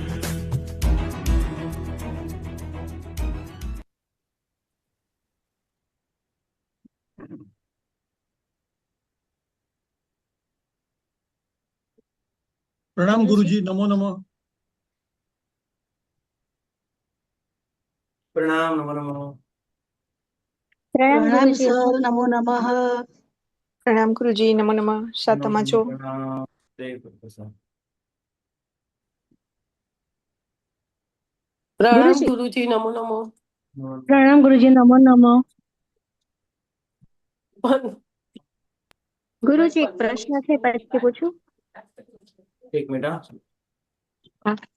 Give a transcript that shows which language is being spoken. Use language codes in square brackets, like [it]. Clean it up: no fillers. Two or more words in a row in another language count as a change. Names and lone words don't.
[hi] प्रणाम गुरुजी, नमो नमः। प्रणाम नमो नमः। प्रणाम प्रणाम गुरुजी। सर, नमो नमः। प्रणाम गुरुजी, नमो नमः। [gu] શાતામાં છો? [hi] प्रणाम जय गुरुप्रसाद। प्रणाम गुरुजी। गुरुजी, नमो नमो। प्रणाम गुरुजी, नमो नमो। गुरुजी, [gu] એક પ્રશ્ન છે, પછી પૂછું? [hi] एक मिनट हाँ। [gu] હા.